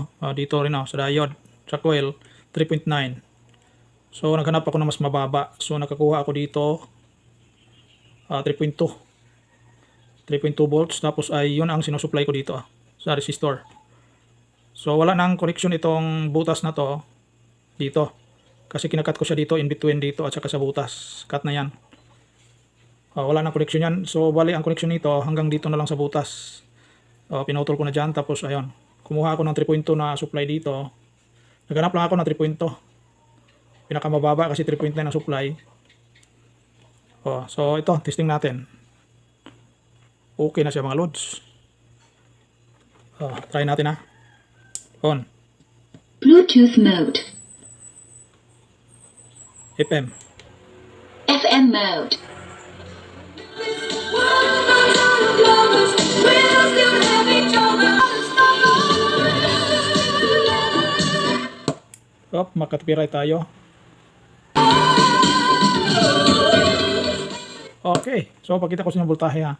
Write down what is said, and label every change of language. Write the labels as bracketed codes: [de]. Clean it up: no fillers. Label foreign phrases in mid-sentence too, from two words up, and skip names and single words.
[tl] Dito rin sa diode, sa coil, 3.9. So naghanap ako ng mas mababa. So nakakuha ako dito, 3.2. 3.2 volts. Tapos ay yun ang sinusupply ko dito sa resistor. So wala nang connection itong butas na to dito. Kasi kinakat ko siya dito, [en] in between [tl] dito at saka sa butas. Cut na yan. Wala nang connection yan. So bali ang connection nito hanggang dito na lang sa butas. Pinutol ko na dyan. Tapos ayun, kumuha ako ng 3.2 na supply dito. Naghanap lang ako ng 3.2. Pinakamababa kasi 3.9 na supply. So ito, testing natin. Okay na siya mga lods. Try natin ha. [en] On. Bluetooth mode. FM. FM mode. [tl] Makatpiray tayo. Okay, so pakita ko sa inyo voltahe ha.